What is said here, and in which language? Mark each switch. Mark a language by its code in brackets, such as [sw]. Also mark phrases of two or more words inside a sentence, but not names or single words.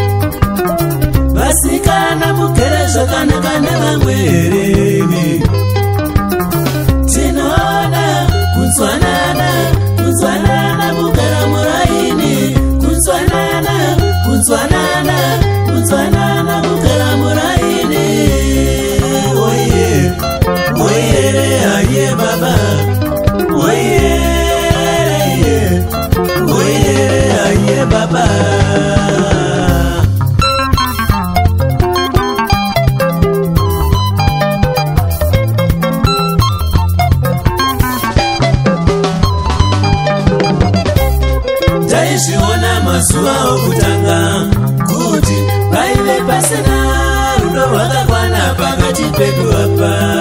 [sn] Vasikana mugere zvakanaka nevamweremi. Tinoda kunzwanana, kunzwanana mugara muraini. Kunzwanana, kunzwanana, kunzwanana mugara muraini. Oye, oye, aye baba. Oye, oye, aye baba. Taizviona mazuva okutanga kuti paive pasina rudo rwakakwana pakati pedu apa.